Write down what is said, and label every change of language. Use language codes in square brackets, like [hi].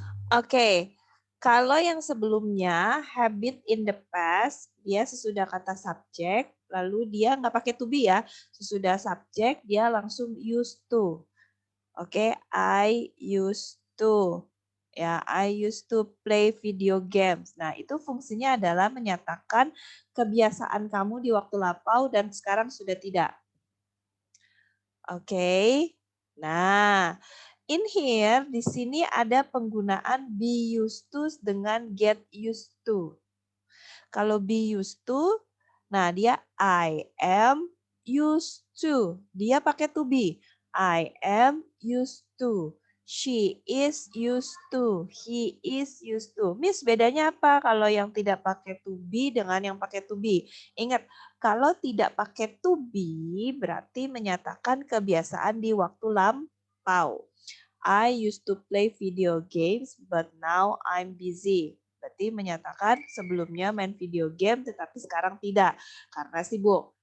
[id] Oke, kalau yang sebelumnya [en] habit in the past, [id] dia sesudah kata subjek, lalu dia nggak pakai to be ya. Sesudah subjek, dia langsung used to. Oke, [en] I used to. Ya, I used to play video games. [id] Nah, itu fungsinya adalah menyatakan kebiasaan kamu di waktu lampau dan sekarang sudah tidak. Oke. Nah, [en] in here [id] di sini ada penggunaan be used to dengan get used to. Kalau be used to, nah dia [en] I am used to. [id] Dia pakai [en] to be. I am used to. She is used to. He is used to. [id] Miss, bedanya apa kalau yang tidak pakai to be dengan yang pakai to be? Ingat, kalau tidak pakai to be berarti menyatakan kebiasaan di waktu lampau. [en] I used to play video games, but now I'm busy. [id] Berarti menyatakan sebelumnya main video game, tetapi sekarang tidak, karena sibuk.